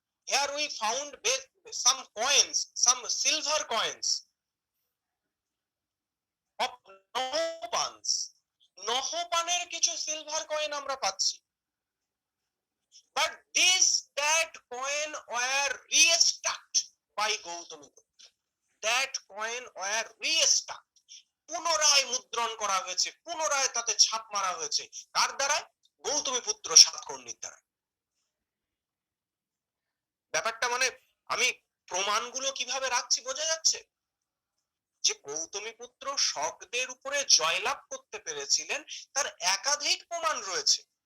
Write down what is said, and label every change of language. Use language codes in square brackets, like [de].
[en] Here we found some coins, some silver coins of Nohopans. [bn] নহপানের কিছু silver coin আমরা পাচ্ছি। [en] But that coin were restuck by Gautamiputra. That coin were restuck. [bn] পুনরায় মুদ্রণ করা হয়েছে, পুনরায় তাতে ছাপ মারা হয়েছে। কার দ্বারা? গৌতমীপুত্র সাতকর্ণীর দ্বারা। ব্যাপারটা মানে আমি প্রমাণগুলো কিভাবে রাখছি বোঝা যাচ্ছে যে গৌতমীপুত্র শকদের উপরে জয়লাভ করতে পেরেছিলেন, তার একাধিক প্রমাণ রয়েছে।